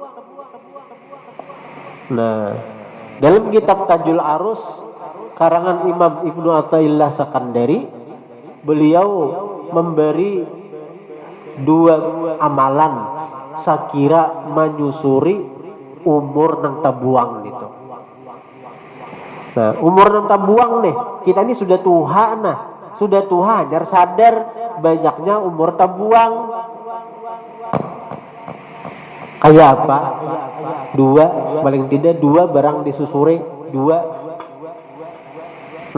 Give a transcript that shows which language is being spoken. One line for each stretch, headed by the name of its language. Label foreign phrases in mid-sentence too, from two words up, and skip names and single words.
Banjar: Nah, dalam kitab Tajul Arus karangan Imam Ibnu Athaillah Sakandari, beliau memberi 2 amalan sakira menyusuri umur nang tabuang itu. Nah, umur nang tabuang nih, kita ini sudah tua nah, sudah tua hanya sadar banyaknya umur tabuang. Kayak apa? 2, paling tidak 2 barang disusuri 2.